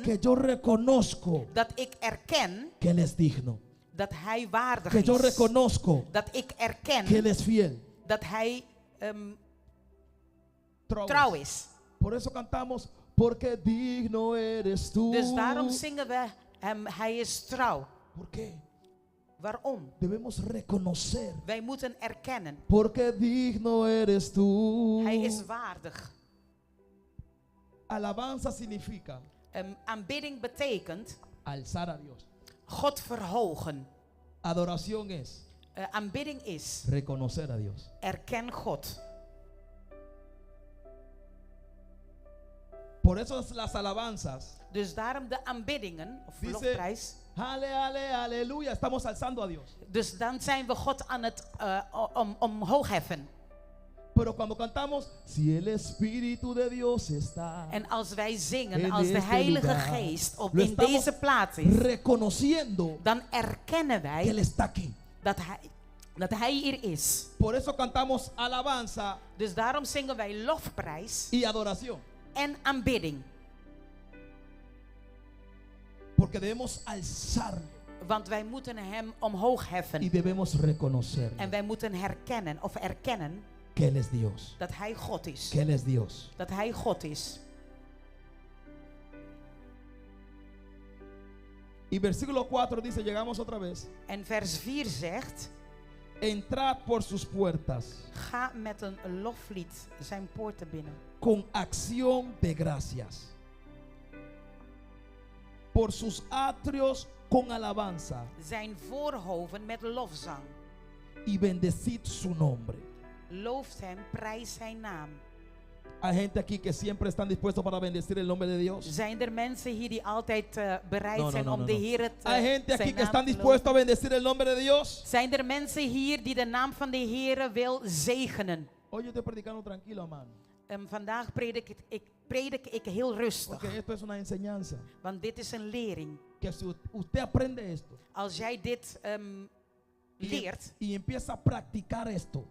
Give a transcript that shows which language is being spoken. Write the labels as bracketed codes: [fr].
[es] que yo reconozco [nl] dat ik erken [es] que Él es digno, [nl] dat Hij waardig [es] que yo [nl] is. [es] reconozco [nl] Dat ik [es] que Él [nl] erken [es] es fiel. [nl] dat Hij trouw is. [es] Por eso cantamos, porque digno eres tú. [nl] Dus daarom zingen we hem, Hij is trouw. [es] ¿Por qué? [nl] Waarom? [es] Debemos reconocer, [nl] Wij moeten erkennen. [es] porque digno eres tú. [nl] Hij is waardig. [es] Alabanza significa [nl] Aanbidding betekent [es] alzar a Dios. [nl] God verhogen. [es] Adoración es [nl] Aanbidding is [es] reconocer a Dios. [nl] erken God. [es] Por eso las alabanzas [nl] Dus daarom de aanbiddingen, of [es] dice, [nl] lofprijs. [es] aleluya, estamos alzando a Dios. [nl] Dus dan zijn we God aan het omhoog heffen. [es] Pero cuando cantamos, si el Espíritu de Dios está, [nl] En als wij zingen, [es] en [nl] als de [es] este [nl] Heilige [es] lugar, [nl] Geest [es] lo [nl] in [es] estamos [nl] deze plaats is, [es] reconociendo [nl] dan erkennen [es] que Él [nl] wij [es] está aquí. [nl] dat hij hier is. [es] Por eso cantamos alabanza [nl] Dus daarom zingen wij lofprijs [es] y adoración. [nl] en aanbidding. [es] Porque debemos alzar [nl] Want wij moeten hem omhoog [es] y [nl] heffen. [es] debemos reconocer [nl] En wij moeten herkennen of erkennen [es] que Él es Dios. [nl] dat hij God is. [es] Que Él es Dios. [nl] Dat hij God is. [es] Y versículo 4 dice, llegamos otra vez, [nl] En vers 4 zegt, [es] entrad por sus puertas [nl] ga met een loflied zijn poorten binnen. [es] con acción de gracias. Por sus atrios con alabanza [nl] Zijn voorhoven met lofzang. [es] y bendecid su nombre. [nl] Looft hem, prijs zijn naam. [es] Hay gente aquí que siempre están dispuestos para bendecir el nombre de Dios. [nl] Zijn er mensen hier die altijd bereid [es] No, [nl] zijn [es] no, [nl] om [es] no, [nl] de [es] no. [nl] Heer het [es] Hay gente aquí [nl] zijn [es] que [nl] naam [es] están [nl] te [es] dispuestos a [nl] loven? [es] bendecir el nombre de Dios. [nl] Zijn er mensen hier die de naam van de Heer wil zegenen? [es] Hoy yo estoy predicando tranquilo, hermano. [nl] Vandaag predik ik heel rustig. [es] Porque esto es una enseñanza. [nl] Want dit is een lering. [es] Que si usted aprende esto [nl] Als jij dit leert [es] y empieza a practicar esto,